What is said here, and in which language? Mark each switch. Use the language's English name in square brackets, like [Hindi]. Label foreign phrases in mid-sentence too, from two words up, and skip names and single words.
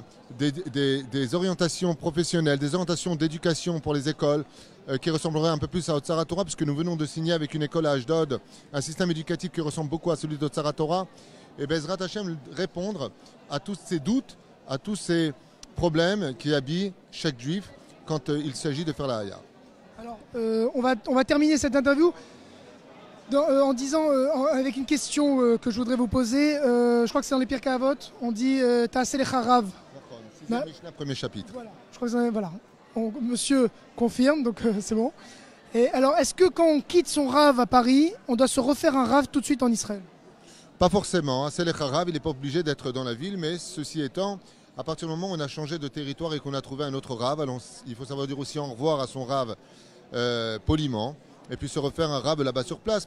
[French] des orientations professionnelles, des orientations d'éducation pour les écoles, qui ressembleraient un peu plus à Otsara Torah, puisque nous venons de signer avec une école à Ashdod un système éducatif qui ressemble beaucoup à celui d'Otsara Torah, et [Hebrew] בעזרת השם [French] répondre à tous ces doutes, à tous ces problèmes qui habillent chaque juif quand il s'agit de faire la Haya. Alors, on va terminer cette interview en disant, avec une question que je voudrais vous poser. Je crois que c'est dans les Pirkei Avot. [Hebrew] On dit תעשה לך רב. [French] C'est Mishnah, premier chapitre. Voilà. Je crois que voilà. Monsieur confirme, donc c'est bon. Et alors, est-ce que quand on quitte son rav à Paris, on doit se refaire un rav tout de suite en Israël? Pas forcément. C'est [Hebrew] לך רב, [French] il n'est pas obligé d'être dans la ville, mais ceci étant, à partir du moment où on a changé de territoire et qu'on a trouvé un autre rave, alors il faut savoir dire aussi au revoir à son rave poliment, et puis se refaire un rave là-bas sur place.